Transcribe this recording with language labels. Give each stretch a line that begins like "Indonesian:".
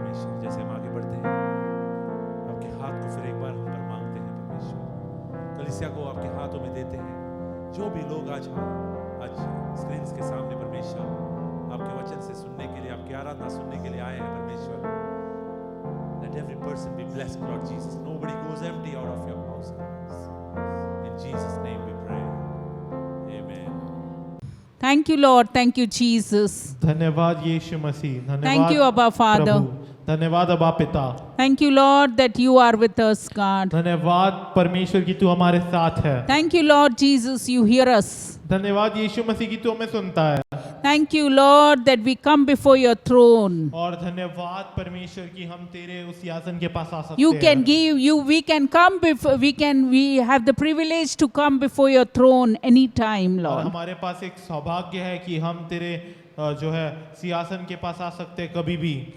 Hindi: परमेश्वर जैसे हम आगे बढ़ते हैं, आपके हाथ को फिर एक बार हम पर मांगते हैं। परमेश्वर कलीसिया को आपके हाथों में देते हैं। जो भी लोग आज स्क्रीन के सामने परमेश्वर आपके वचन से सुनने के लिए, आपकी आराधना सुनने के लिए आए हैं परमेश्वर,
English: let every person be blessed, Lord Jesus. Nobody goes empty out of your house. In Jesus' name we pray. Amen. Thank you, Lord. Thank you, Jesus.
Hindi: धन्यवाद यीशु मसीह। धन्यवाद
English: Thank you, Abba Father.
Hindi: प्रभु। धन्यवाद अब्बा पिता।
English: Thank you, Lord, that you are with us, God.
Hindi: धन्यवाद परमेश्वर की तू हमारे साथ है।
English: Thank you, Lord Jesus, you hear us.
Hindi: धन्यवाद यीशु मसीह की तू हमें सुनता है।
English: Thank you, Lord, that we come before your throne.
Hindi: और धन्यवाद परमेश्वर की हम तेरे उस सिंहासन के पास आ सकते
English: You
Hindi: हैं।
English: can give, we can come before, we have the privilege to come before your throne anytime,
Hindi: और
English: Lord.
Hindi: हमारे पास एक सौभाग्य है कि हम तेरे जो है सिंहासन के पास आ सकते हैं कभी भी।